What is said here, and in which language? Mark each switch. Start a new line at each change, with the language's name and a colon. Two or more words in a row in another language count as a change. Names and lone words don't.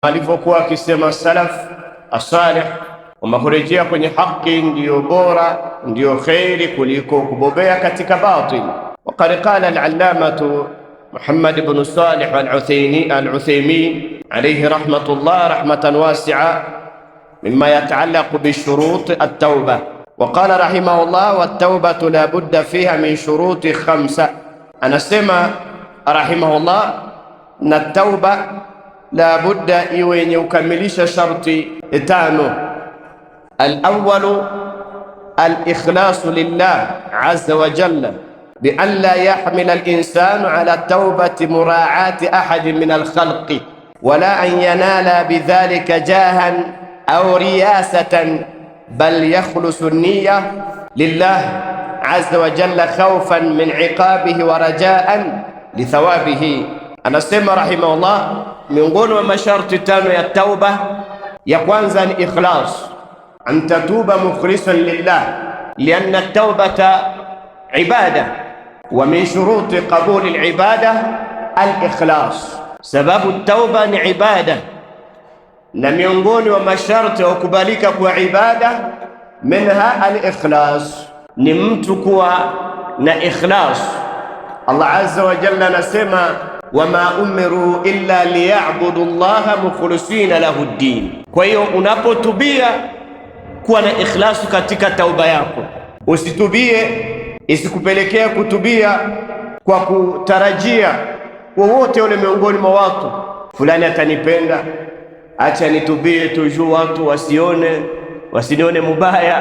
Swahili: alivyokuwa akisema
Arabic: السلف الصالح,
Swahili: kurejea kwenye haki ndiyo bora, ndiyo khairi kuliko kubobea katika batil.
Arabic: وقد قال العلامة محمد بن صالح العثيمين عليه رحمة الله رحمة واسعة مما يتعلق بشروط التوبة. وقال رحمه الله والتوبة لا بد فيها من شروط خمسة.
Swahili: Anasema rahimahullah, na tauba
Arabic: لا بد
Swahili: iwe yenye ukamilisha sharti tano.
Arabic: الأول الإخلاص لله عز وجل بأن لا يحمل الإنسان على توبة مراعاة أحد من الخلق ولا أن ينال بذلك جاها أو رياسة بل يخلص النية لله عز وجل خوفا من عقابه ورجاء لثوابه.
Swahili: Anasema rahimahullah, miongoni mwa masharti tano ya tauba, ya kwanza ni ikhlas,
Arabic: أن تتوب مخلصا لله لأن التوبة عبادة ومن شروط قبول العبادة الإخلاص.
Swahili: Sababu at-tauba ni ibada, na miongoni mwa masharti ya kukubalika kwa ibada
Arabic: منها الإخلاص,
Swahili: ni mtu kuwa na ikhlas.
Arabic: الله عز وجل anasema وما أمروا إلا ليعبدوا الله مخلصين له الدين.
Swahili: Kwa hiyo unapotubia kuwa na ikhlasu katika tauba yako. Usitubie isikupelekea kutubia kwa kutarajia wowote ule miongoni mwa watu, fulani atanipenda, acha nitubie tuju watu wasinione mubaya.